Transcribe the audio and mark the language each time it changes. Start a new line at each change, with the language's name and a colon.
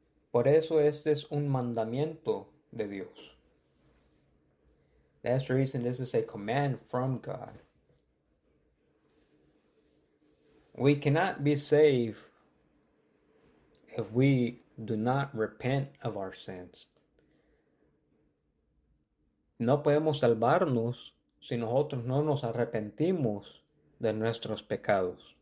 Spanish: Por eso este es un mandamiento de Dios.
English: That's the reason this is a command from God. We cannot be saved if we do not repent of our sins.
Spanish: No podemos salvarnos si nosotros no nos arrepentimos de nuestros pecados.